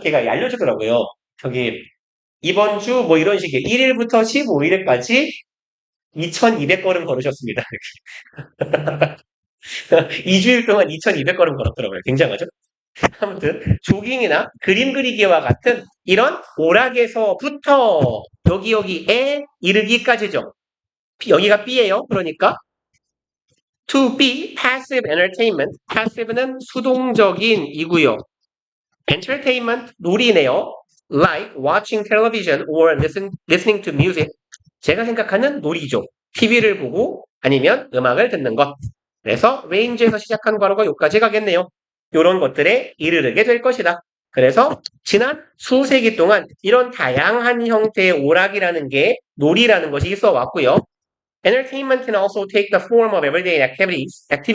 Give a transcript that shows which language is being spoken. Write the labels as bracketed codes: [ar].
[ko] 걔가 알려주더라고요. 저기, 이번 주 뭐 이런 식의 1일부터 15일까지 2200걸음 걸으셨습니다. 2주일 동안 2200걸음 걸었더라고요. 굉장하죠? 아무튼 조깅이나 그림 그리기와 같은 이런 오락에서부터 여기에 이르기까지죠. 여기가 B예요. 그러니까 [en] to be passive entertainment. [ko] passive는 수동적인 이고요. entertainment 놀이네요. [en] like watching television or listening to music. [ko] 제가 생각하는 놀이죠. TV를 보고 아니면 음악을 듣는 것. 그래서 range에서 시작한 과로가 여기까지 가겠네요. 이런 것들에 이르게 될 것이다. 그래서 지난 수세기 동안 이런 다양한 형태의 오락이라는 게 놀이라는 것이 있어 왔고요. [en] Entertainment can also take the form of everyday activities.